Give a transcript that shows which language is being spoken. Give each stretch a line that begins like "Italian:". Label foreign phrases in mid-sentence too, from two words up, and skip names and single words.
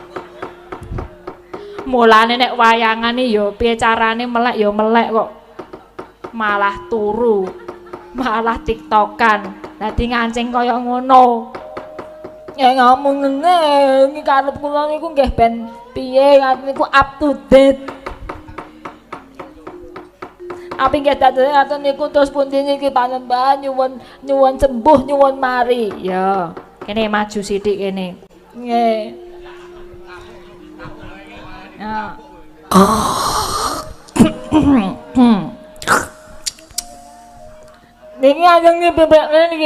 Javanese: Mulane nek wayangane ya piye carane melek ya melek kok. Malah turu. Malah tiktokan. Dadi ngancing kaya ngono. Ya ngomong ngene iki karep kula niku nggih ben piye niku
English: up to date.
Javanese: Apa nggih dados niku terus pundi niki panembahan nyuwun sembuh nyuwun mari. Ya, kene maju sithik kene. Nggih. Ya. Niki ajeng bebek niki.